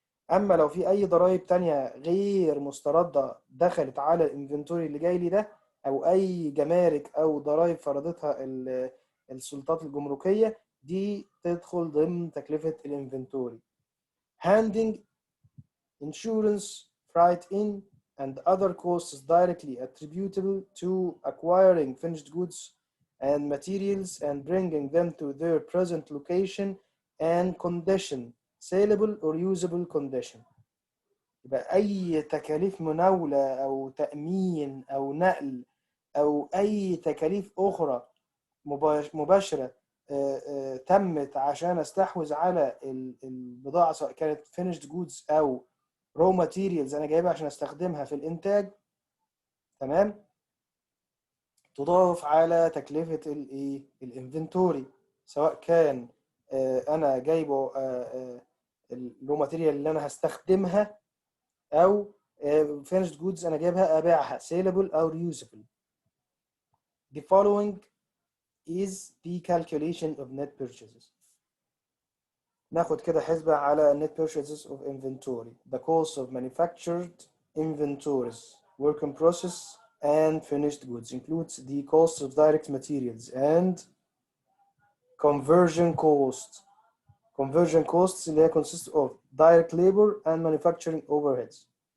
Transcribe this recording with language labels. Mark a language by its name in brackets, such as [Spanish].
[Arabic] اما لو في اي ضرائب تانية غير مسترده دخلت على الانفنتوري اللي جاي لي ده، او اي جمارك او ضرائب فرضتها السلطات الجمركيه، دي تدخل ضمن تكلفه الانفنتوري. [English] handling insurance freight in and other costs directly attributable to acquiring finished goods and materials and bringing them to their present location and condition, saleable or usable condition. [Arabic] يبقى أي تكاليف مناولة أو تأمين أو نقل أو أي تكاليف أخرى مباشرة تمت عشان استحوذ على البضاعة، سواء كانت [English] finished goods [Arabic] أو raw materials أنا جايبها عشان استخدمها في الإنتاج، تمام، تضاف على تكلفة الانفنتوري، سواء كان أنا جايبه الرو ماتيريال اللي أنا هستخدمها أو [English] finished goods [Arabic] أنا جايبها أبيعها saleable أو reusable. [English] The following is the calculation of net purchases. [Arabic] ناخد كده حسبة على [English] net purchases of inventory. The cost of manufactured inventories, work in process and finished goods includes the cost of direct materials and conversion costs. Conversion costs [Arabic] اللي هي [English] consists of direct labor and manufacturing overheads.